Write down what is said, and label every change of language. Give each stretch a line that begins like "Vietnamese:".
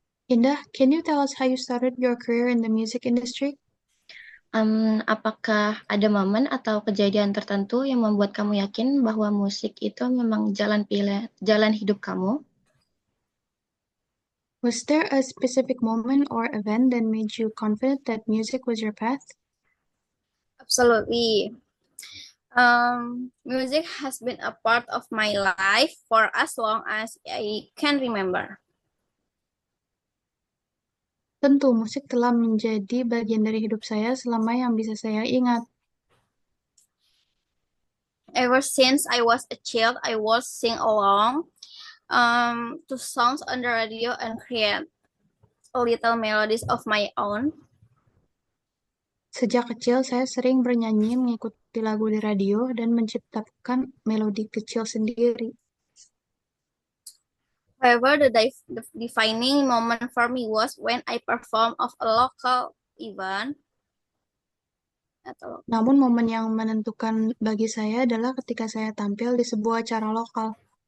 English: Indah, can you tell us how you started your career in the music industry?
Indonesian: Apakah ada momen atau kejadian tertentu yang membuat kamu yakin bahwa musik itu memang jalan hidup kamu?
English: Was there a specific moment or event that made you confident that music was your path? Absolutely. Music has been a part of my life for as long as I can remember.
Indonesian: Tentu, musik telah menjadi bagian dari hidup saya selama yang bisa saya ingat.
English: Ever since I was a child, I was sing along to songs on the radio and create little melodies of my own.
Indonesian: Sejak kecil, saya sering bernyanyi mengikuti lagu di radio dan menciptakan melodi kecil sendiri.
English: However, the defining moment for me was when I performed of a local event.
Indonesian: Namun momen yang menentukan bagi saya adalah ketika saya tampil di sebuah acara lokal.